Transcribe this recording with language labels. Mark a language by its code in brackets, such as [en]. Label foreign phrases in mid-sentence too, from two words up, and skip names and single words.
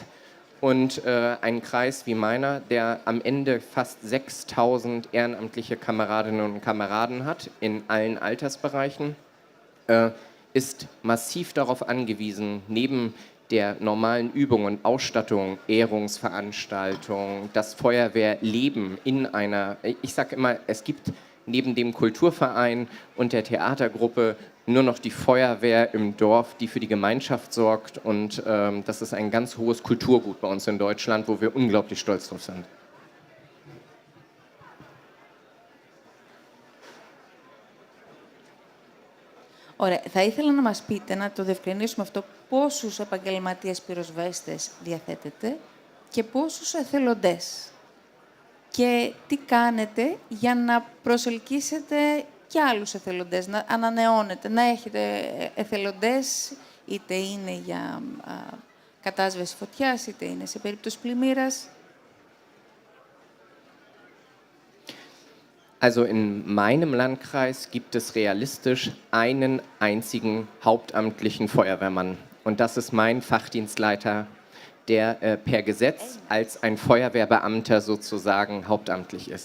[de] Und ein Kreis wie meiner, der am Ende fast 6.000 ehrenamtliche Kameradinnen und Kameraden hat, in allen Altersbereichen, ist massiv darauf angewiesen, neben der normalen Übung und Ausstattung, Ehrungsveranstaltungen, das Feuerwehrleben in einer, ich sage immer, es gibt neben dem Kulturverein und der Theatergruppe nur noch die Feuerwehr im Dorf, die für die Gemeinschaft sorgt. Und das ist ein ganz hohes Kulturgut bei uns in Deutschland, wo wir unglaublich stolz drauf sind. [el] Ωραία. Θα ήθελα να μας πείτε, να το διευκρινίσουμε αυτό, πόσους επαγγελματίες πυροσβέστες διαθέτετε και πόσους εθελοντές. Και τι κάνετε για να προσελκύσετε και άλλους εθελοντές, να ανανεώνετε, να έχετε εθελοντές, είτε είναι για κατάσβεση φωτιάς, είτε είναι σε περίπτωση πλημμύρας. [de] Also in meinem Landkreis gibt es realistisch einen einzigen hauptamtlichen Feuerwehrmann. Und das ist mein Fachdienstleiter, der per Gesetz als ein Feuerwehrbeamter sozusagen hauptamtlich ist.